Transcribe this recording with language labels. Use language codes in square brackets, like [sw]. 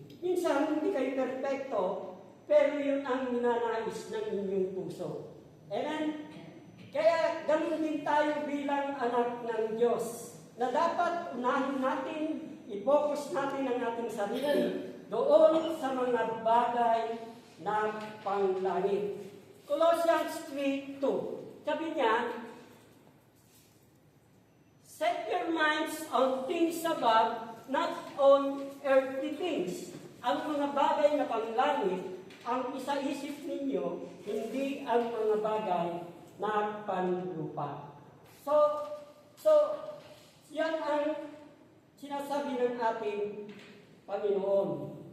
[tl] Minsan, hindi kayo perfecto, pero yun ang ninanais ng inyong puso. Amen? Kaya ganun din tayo bilang anak ng Diyos, na dapat unahin natin, i-focus natin ang ating sarili doon sa mga bagay na panglangit. Colossians 3:2. Sabi niya, [en] "Set your minds on things above, not on earthly things." [tl] Ang mga bagay na panglangit, ang isa-isip ninyo, hindi ang mga bagay na panlupa. So, yan ang sinasabi ng ating Panginoon.